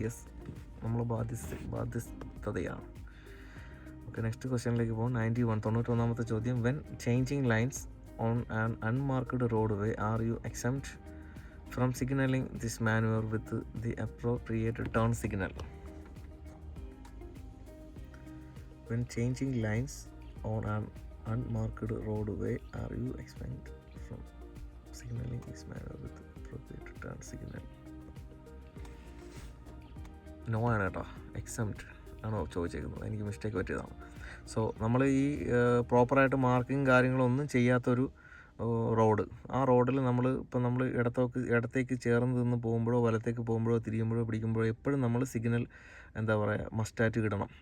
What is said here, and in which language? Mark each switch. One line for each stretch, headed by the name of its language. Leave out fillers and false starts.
Malayalam: Yes, നമ്മൾ ബാധ്യസ്ഥതയാണ്. Okay, next ക്വസ്റ്റ്യനിലേക്ക് പോകും. 91ാമത്തെ ചോദ്യം,
English: When changing lines on an unmarked roadway are you exempt from signaling this manoeuvre with the appropriate turn signal? വെൻ changing lines on ആൻ unmarked roadway are you exempt from signaling this manner with appropriate turn signal?
Malayalam: No ആണ് കേട്ടോ, exempt ആണോ ചോദിച്ചേക്കുന്നത്. എനിക്ക് mistake പറ്റിയതാണ്. So നമ്മൾ ഈ പ്രോപ്പറായിട്ട് marking കാര്യങ്ങളൊന്നും ചെയ്യാത്തൊരു റോഡ്, ആ റോഡിൽ നമ്മൾ ഇടത്തേക്ക് ചേർന്ന് നിന്ന് പോകുമ്പോഴോ വലത്തേക്ക് പോകുമ്പോഴോ തിരിയുമ്പോഴോ പിടിക്കുമ്പോഴോ എപ്പോഴും നമ്മൾ സിഗ്നൽ എന്താ പറയുക മസ്റ്റായിട്ട് ഇടണം.